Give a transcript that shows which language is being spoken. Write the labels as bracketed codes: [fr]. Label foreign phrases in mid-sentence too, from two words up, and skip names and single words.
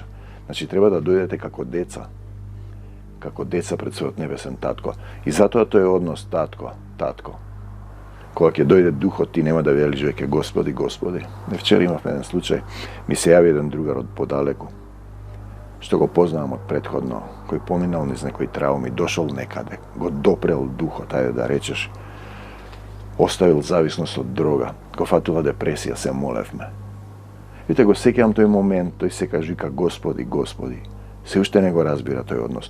[mk] Значи, треба да дојдете како деца пред својот небесен татко. И затоа тој е однос татко. Кога ќе дојде духот, ти нема да велиш веќе Господи, Господи. Вчера имав еден случај, ми се јави еден другар од подалеку, што го познам од претходно, кој поминал низ некој трауми, дошол некаде, го допрел духо, тај да речеш, оставил зависност од дрога, го фатула депресија, се молев ме. Видите, го сеќам тој момент, тој се каже ка Господи, Господи, се уште него разбира тој однос.